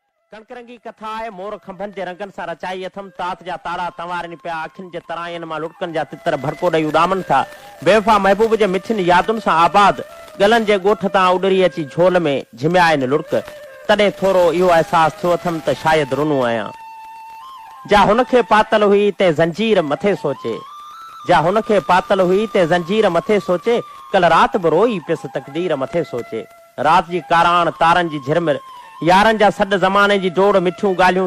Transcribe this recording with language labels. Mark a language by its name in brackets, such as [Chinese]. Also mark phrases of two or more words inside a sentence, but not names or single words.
[Sindhi] कणकरंगी कथा है मोर खंभन जे रंगन सा रचाई अथम तात जा ताड़ा तंवारनि पिया अखिन जे तरायन मां लुटकन जा तितर भड़को ॾेई उॾामन था बेवफा महबूब जे मिठिन यादुन सां आबाद गलन जे ॻोठ तां उॾरी अची झोल में झिमिया आहिनि लुड़क तॾहिं थोरो इहो अहसास थियो अथम त शायदि रुनो आहियां जा हुनखे पातल हुई ते ज़ंजीर मथे सोचे जा हुनखे पातल हुई ते ज़ंजीर मथे सोचे कल रात बि रोई पियसि तकदीर मथे सोचे रात जी काराण तारनि जी झिरमिर यारनि जा सॾ ज़माने जी डोड़ मिठियूं ॻाल्हियूं